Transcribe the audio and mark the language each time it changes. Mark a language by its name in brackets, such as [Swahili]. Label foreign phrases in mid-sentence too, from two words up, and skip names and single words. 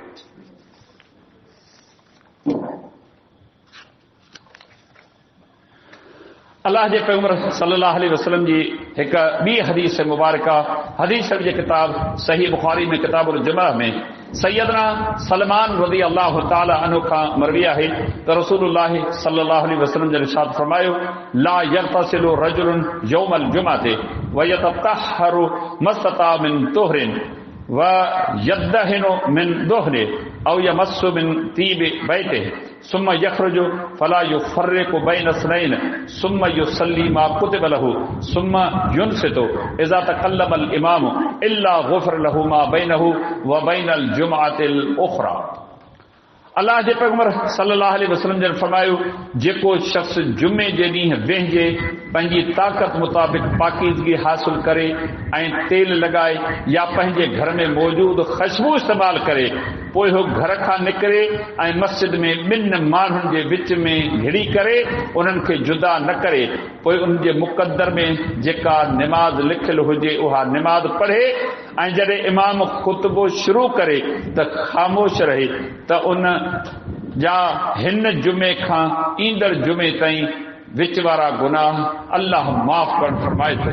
[Sindhi] अल्लाह जे पैगंबर [Arabic] صلى الله عليه وسلم [Sindhi] जी हिकु ॿी हदीस मुबारका हदीस शरीफ जे किताब सही बुखारी में किताबुल जुमा में सैयदना सलमान [Arabic] رضي الله تعالى عنه [Sindhi] खां मरवी आहे त रसूलुल्लाह [Arabic] صلى الله عليه وسلم [Sindhi] ने इरशाद फरमायो [Arabic] لا يغتسل رجل يوم الجمعة ويتطهر ما استطاع من طهر ويدهن من دهنه أو يمس من طيب بيته ثم يخرج فلا يفرق بين اثنين ثم يصلي ما كتب له ثم ينصت إذا تكلم الإمام إلا غفر له ما بينه وبين الجمعة الأخرى. [Sindhi] अल्लाह जे पैगंबर [Arabic] صلى الله عليه وسلم [Sindhi] जन फरमायो, जेको शख्स जुमे जे ॾींहुं वेंहिजे पंहिंजी ताक़त मुताबिक़ पाकीज़गी हासिल करे ऐं तेल लॻाए या पंहिंजे घर में मौजूदु ख़ुशबू इस्तेमाल करे, पोइ हू घर खां निकिरे ऐं मस्जिद में ॿिनि माण्हुनि जे विच में घिड़ी करे उन्हनि खे जुदा न करे, पोइ उन जे मुक़दर में जेका निमाज़ लिखियल हुजे उहा निमाज़ पढ़े ऐं जॾहिं इमाम ख़ुतबो शुरू करे त ख़ामोश रहे, त उन जा हिन जुमे खां ईंदड़ जुमे ताईं विच वारा गुनाह अल्लाह माफ़ करण फरमाए थो।